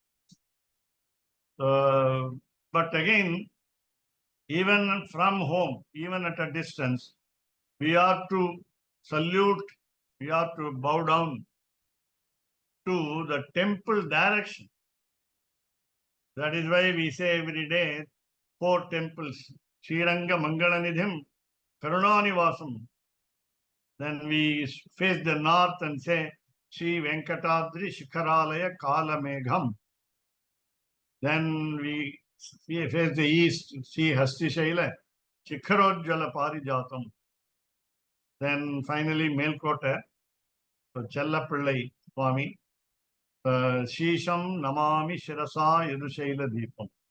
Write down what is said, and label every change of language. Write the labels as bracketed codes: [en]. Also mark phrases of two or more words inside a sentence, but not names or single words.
[en] But again, even from home, even at a distance, we are to salute, we are to bow down to the temple direction. That is why we say every day 4 temples: [sa] श्रीरङ्ग मङ्गलनिधिं करुणानिवासम्. [en] Then we face the north and say, [sa] श्री वेङ्कटाद्रि शिखरालय कालमेघम्. [en] Then we face the east, see [sa] हस्तिशैल शिखरोज्ज्वल पारिजातम्. [en] Then finally Melkota, so Chellapillai Swami, [sa] श्रीशं नमामि शिरसा यदुशैल दीपम्.